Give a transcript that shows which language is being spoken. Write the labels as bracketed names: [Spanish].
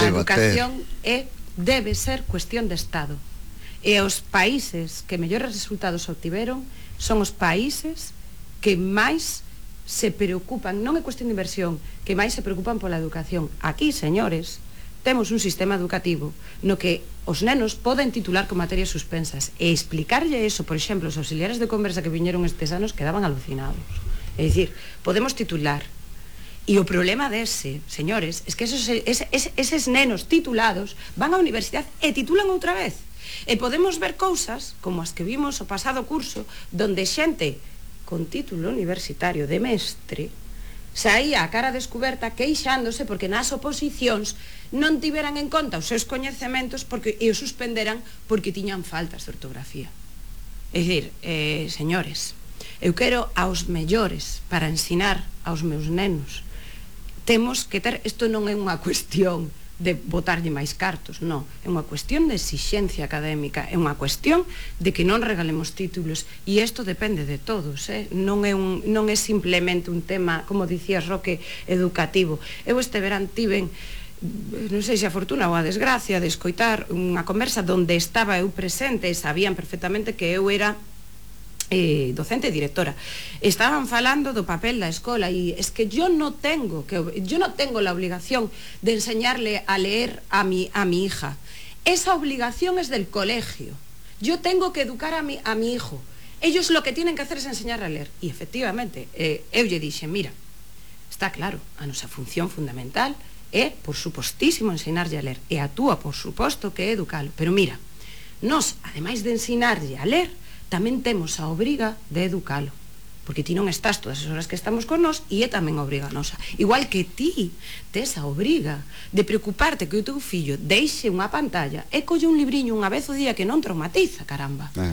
[Galician] A educación debe ser cuestión de Estado. E os países que mellores resultados obtiveron son os países que máis se preocupan, non é cuestión de inversión, que máis se preocupan pola educación. Aquí, señores, temos un sistema educativo no que os nenos poden titular con materias suspensas, e explicarlle eso, por exemplo, os auxiliares de conversa que viñeron estes anos quedaban alucinados. É dicir, podemos titular. E o problema dese, señores, é que eses nenos titulados van á universidade e titulan outra vez. E podemos ver cousas como as que vimos o pasado curso, donde xente con título universitario de mestre saía a cara descuberta queixándose porque nas oposicións non tiveran en conta os seus coñecementos e os suspenderan porque tiñan faltas de ortografía. É dicir, señores, eu quero aos mellores para ensinar aos meus nenos. Temos que ter, isto non é unha cuestión de botarlle máis cartos, non, é unha cuestión de exixencia académica, é unha cuestión de que non regalemos títulos, e isto depende de todos, non é simplemente un tema, como dicías, Roque, educativo. Eu este verán tiven, non sei se a fortuna ou a desgracia, de escoitar unha conversa donde estaba eu presente, e sabían perfectamente que eu era docente e directora. Estaban falando do papel da escola, e [Spanish] es que yo no tengo la obligación de enseñarle a leer a mi hija. Esa obligación es del colegio. Yo tengo que educar a mi hijo. Ellos lo que tienen que hacer es enseñarle a leer. [Galician] Y efectivamente, eu lle dixe, mira, está claro, a nosa función fundamental é, por supostísimo, enseñarlle a leer. E a túa, por suposto, que é educalo. Pero mira, nos, ademais de enseñarlle a leer, tamén temos a obriga de educalo, porque ti non estás todas as horas que estamos con nós, e é tamén obriga nosa, igual que ti tes a obriga de preocuparte que o teu fillo deixe unha pantalla e colle un libriño unha vez o día, que non traumatiza, caramba.